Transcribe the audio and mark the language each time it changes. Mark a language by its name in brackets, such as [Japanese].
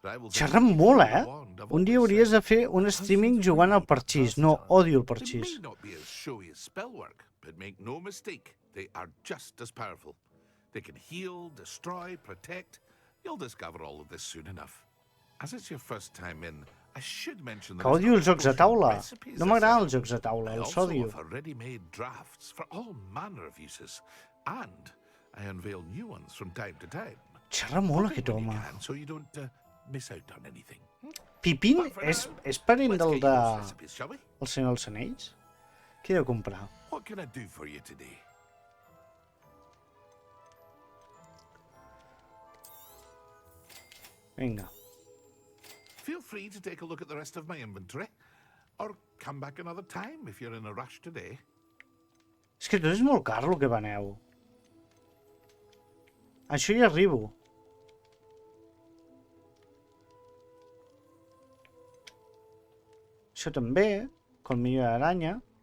[Catalan] Xerren molt, Un dia hauries de fer un streaming jugant al parxís. No, odio el parxís. [English] They may not be as showy as spellwork, but make no mistake, they are just as powerful. They can heal, destroy, protect. You'll discover all of this soon enough. As it's your first time in, I should mention [Catalan] que odio els jocs de taula. No m'agraden els jocs de taula, els odio. [English] I also offer ready-made drafts for all manner of uses, and I unveil new ones from time to time. [Catalan] Xerra molt aquest home. [English] So you don't miss out on anything. [Catalan] Pippin és parent del de... El Senyor dels Anells? Què he de comprar? [English] What can I do for you today? [Catalan] Vinga. [English] Feel free to take a look at the rest of my inventory, or come back another time if you're in a rush today. [Catalan] És que tot és molt car el que veneu. Això hi arribo. Això també, colmillo d'aranya.